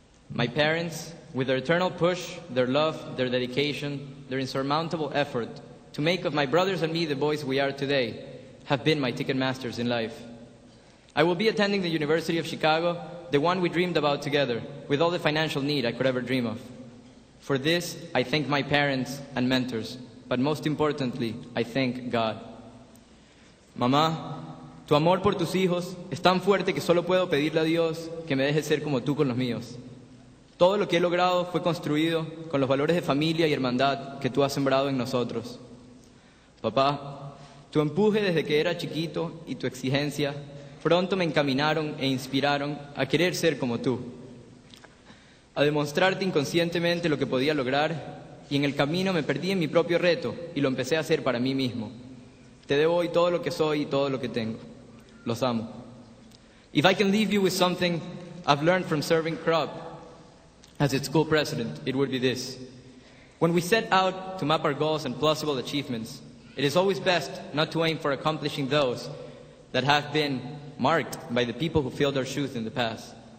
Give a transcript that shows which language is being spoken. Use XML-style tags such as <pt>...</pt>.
<en>My parents, with their eternal push, their love, their dedication, their insurmountable effort to make of my brothers and me the boys we are today, have been my ticket masters in life. I will be attending the University of Chicago, the one we dreamed about together, with all the financial need I could ever dream of. For this, I thank my parents and mentors, but most importantly, I thank God.</en> <es>Mamá, tu amor por tus hijos es tan fuerte que solo puedo pedirle a Dios que me deje ser como tú con los míos. Todo lo que he logrado fue construido con los valores de familia y hermandad que tú has sembrado en nosotros. Papá, tu empuje desde que era chiquito y tu exigencia pronto me encaminaron e inspiraron a querer ser como tú, a demostrarte inconscientemente lo que podía lograr, y en el camino me perdí en mi propio reto y lo empecé a hacer para mí mismo. Te debo hoy todo lo que soy y todo lo que tengo. Los amo.</es> <en>If I can leave you with something I've learned from serving Krop as its school president, it would be this. When we set out to map our goals and plausible achievements, it is always best not to aim for accomplishing those that have been marked by the people who filled our shoes in the past.</en>